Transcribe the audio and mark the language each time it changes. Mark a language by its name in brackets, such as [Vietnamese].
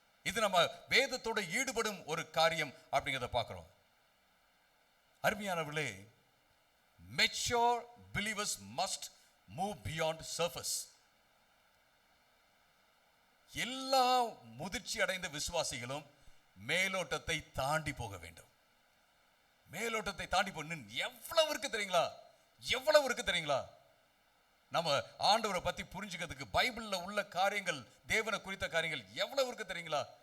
[Tamil] இது நம்ம வேதத்தோட ஈடுபடும் ஒரு காரியம் அப்படிங்கறத பார்க்கிறோம். அருமையானவர்களே, [English] mature believers must move beyond surface. [Tamil] எல்லா முதிர்ச்சி அடைந்த விசுவாசிகளும் மேலோட்டத்தை தாண்டி போக வேண்டும். மேலோட்டத்தை தாண்டி போன எவ்வளவு இருக்கு தெரியுங்களா? எவ்வளவு இருக்கு தெரியுங்களா? நம்ம ஆண்டவரை பத்தி புரிஞ்சுக்கிறதுக்கு பைபிள்ல உள்ள காரியங்கள், தேவனை குறித்த காரியங்கள் எவ்வளவு இருக்கு தெரியுங்களா?